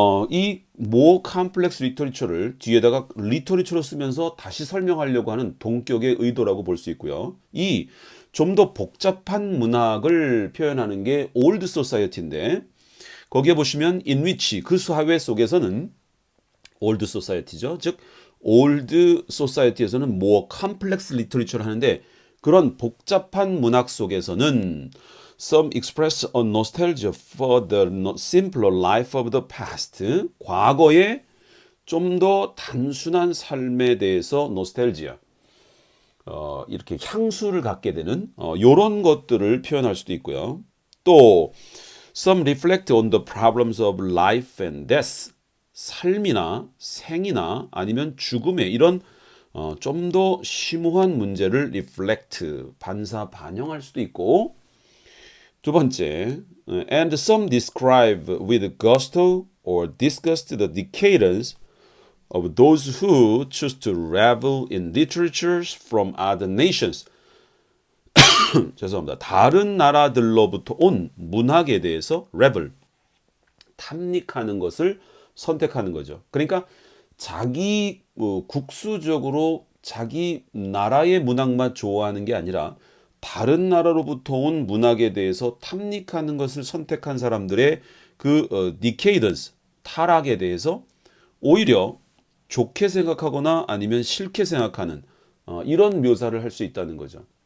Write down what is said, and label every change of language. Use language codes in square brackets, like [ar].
[ko] 이 more complex literature를 뒤에다가 literature로 쓰면서 다시 설명하려고 하는 동격의 의도라고 볼 수 있고요. 이 좀 더 복잡한 문학을 표현하는 게 old society인데 거기에 보시면 in which 그 사회 속에서는 old society죠. [en] 즉 old society에서는 more complex literature를 하는데 그런 복잡한 문학 속에서는 some express a nostalgia for the simpler life of the past. [ko] 과거의 좀 더 단순한 삶에 대해서 nostalgia. 이렇게 향수를 갖게 되는 이런 것들을 표현할 수도 있고요. [en] 또 some reflect on the problems of life and death. 삶이나 생이나 아니면 죽음의 이런 좀 더 심오한 문제를 reflect, 반사반영할 수도 있고 두 번째, and some describe with gusto or disgust the decadence of those who choose to revel in literatures from other nations. [ko] 죄송합니다. 다른 나라들로부터 온 문학에 대해서 revel, 탐닉하는 것을 선택하는 거죠. 그러니까 자기 국수적으로 자기 나라의 문학만 좋아하는 게 아니라 다른 나라로부터 온 문학에 대해서 탐닉하는 것을 선택한 사람들의 그 decadence, 타락에 대해서 오히려 좋게 생각하거나 아니면 싫게 생각하는 이런 묘사를 할 수 있다는 거죠.